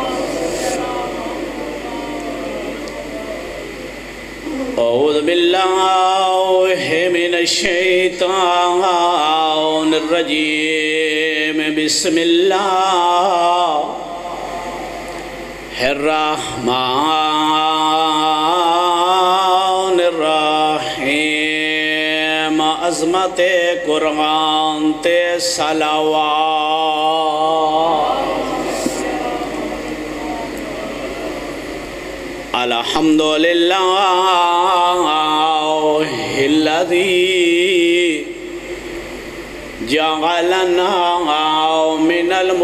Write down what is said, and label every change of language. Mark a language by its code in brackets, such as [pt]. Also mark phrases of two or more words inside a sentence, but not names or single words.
[ar] أعوذ بالله من الشيطان الرجيم. بسم الله الرحمن الرحیم. [pa] عظمت قرآن تے صلوات. [ar] الحمدللہ الذی جعلنا من